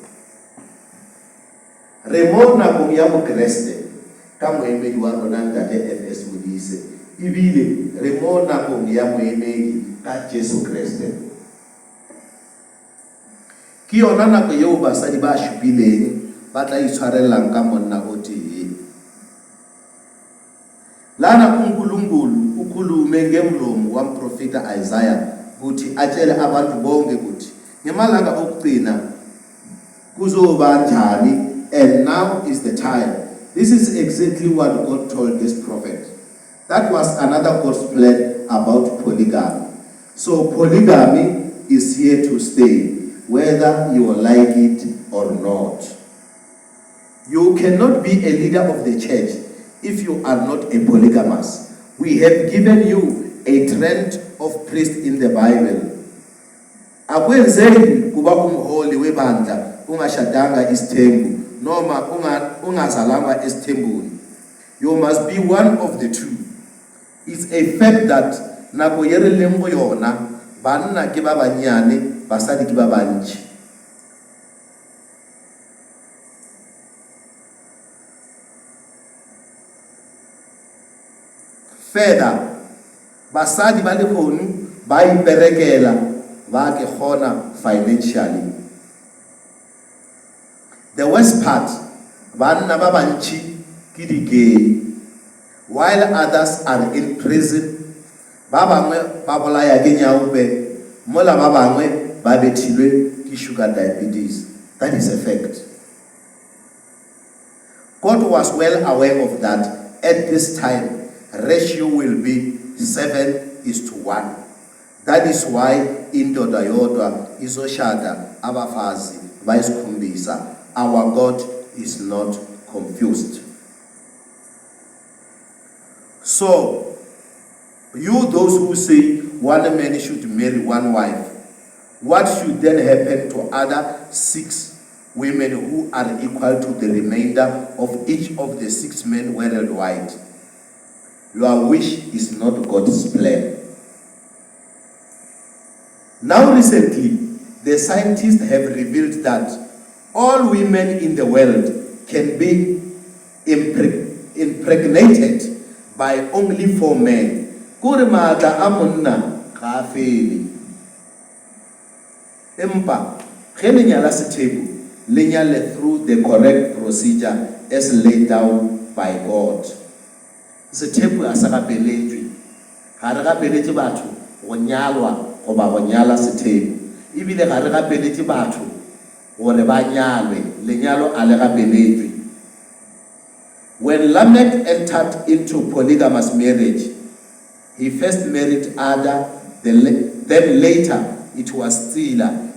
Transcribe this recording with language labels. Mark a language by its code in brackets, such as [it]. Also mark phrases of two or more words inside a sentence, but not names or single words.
[nso] Re mo nakong ya bo Kriste ka moemedi wa rona Ntate FS Modise, ebile re mo nakong ya moemedi ka Jesu Kriste. Ke yona nako yeo basadi ba šupileng ba tla itshwarellang ka monna o tee. [zu] Lana uNkulunkulu ukhulume ngemlomo wamprofeta Isaiah ukuthi atshele abantu bonke ukuthi ngemalanga okugcina kuzoba njani, [en] and now is the time. This is exactly what God told this prophet. That was another God's plan about polygamy. So polygamy is here to stay, whether you like it or not. You cannot be a leader of the church if you are not a polygamous. We have given you a trend of priest in the Bible. [zu] Akwenzeki kuba umholi webandla ungashadanga isithembu noma ungazalanga esithembuni. [en] You must be one of the two. It's a fact that [nso] nako ye re leng go yona banna ke ba banyane basadi ke ba bantši. Further, basadi ba lehono ba iperekela ba ke kgona financially. [en] The worst part, [nso] banna ba bantši ke di-gay, [en] while others are in prison. [nso] Ba bangwe ba bolaya ke nyaope, mola ba bangwe ba bethilwe ke [en] sugar diabetes. That is a fact. God was well aware of that. At this time, ratio will be 7:1. That is why [zu] indoda yodwa izoshada abafazi bayisikhombisa. [en] Our God is not confused. So, you those who say one man should marry one wife, what should then happen to other 6 women who are equal to the remainder of each of the 6 men worldwide? Your wish is not God's plan. Now recently, the scientists have revealed that all women in the world can be impregnated by only 4 men. [nso] Kore maatla a monna ga a fele. Empa ge le nyala sethepu le nyale [en] through the correct procedure as laid down by God. [nso] Sethepu a sa gapeletšwe. Ga re gapeletše batho go nyalwa goba go nyala sethepu. Ebile ga re gapeletše batho gore ba nyalwe, lenyalo a le gapeletšwe. [en] When Lamech entered into polygamous marriage, he first married Ada, then later it was Zillah.